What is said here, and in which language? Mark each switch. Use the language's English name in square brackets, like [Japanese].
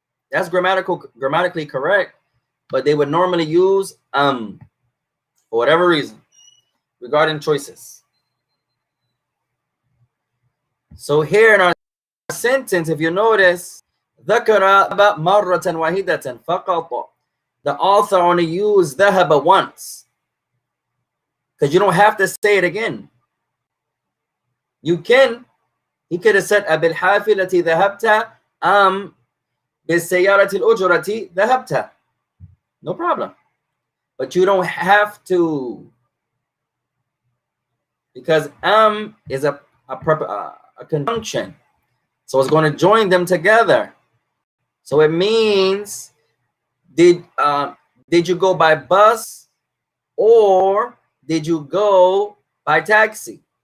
[English] That's grammatically correct. But they would normally use for whatever reason regarding choices. So here in our sentence, if you notice, [Arabic] ذكر مرة واحدة فقط. [English] The author only used ذهب once, because you don't have to say it again. You can. He could have said [Arabic] بالحافلة ذهبت بالسيارة الأجرة ذهبت. [English] No problem. But you don't have to, because is a conjunction. So it's going to join them together. So it means, did you go by bus or did you go by taxi?